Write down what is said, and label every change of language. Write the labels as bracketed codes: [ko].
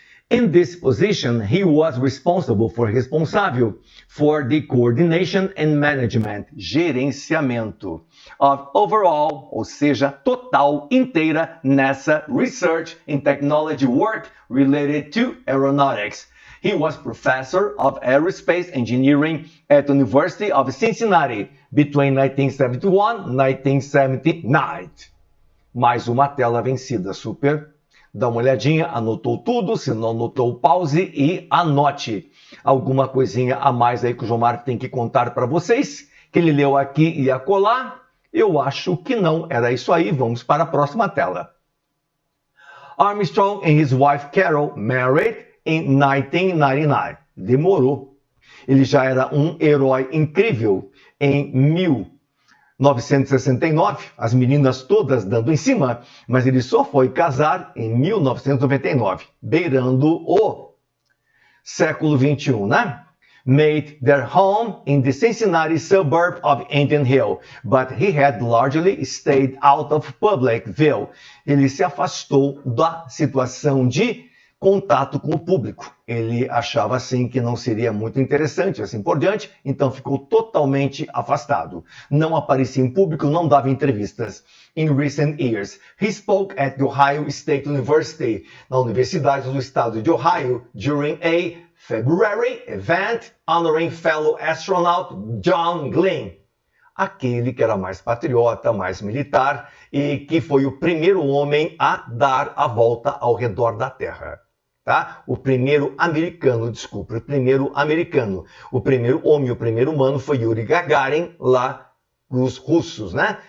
[en] In this position, he was responsável for the coordination and management, [pt] gerenciamento, [en] of overall, [pt] ou seja, total, inteira, [en] NASA research and technology work related to aeronautics. He was professor of aerospace engineering at the University of Cincinnati between 1971 and 1979. [pt] Mais uma tela vencida, super. Dá uma olhadinha, anotou tudo, se não anotou, pause e anote. Alguma coisinha a mais aí que o Gilmar tem que contar para vocês, que ele leu aqui e acolá? Eu acho que não. Era isso aí, vamos para a próxima tela. [en] Armstrong and his wife Carol married in 1999. [pt] Demorou. Ele já era um herói incrível em 1969, as meninas todas dando em cima, mas ele só foi casar em 1999, beirando o século XXI, né? [en] Made their home in the Cincinnati suburb of Indian Hill, but he had largely stayed out of public view. [pt] Ele se afastou da situação de contato com o público. Ele achava assim que não seria muito interessante, assim por diante, então ficou totalmente afastado. Não aparecia em público, não dava entrevistas. [en] In recent years, he spoke at the Ohio State University, [pt] na Universidade do Estado de Ohio, [en] during a February event honoring fellow astronaut John Glenn. [pt] Aquele que era mais patriota, mais militar e que foi o primeiro homem a dar a volta ao redor da Terra. Tá? O primeiro americano, desculpa, o primeiro americano. O primeiro homem, o primeiro humano foi Yuri Gagarin, lá os russos, né?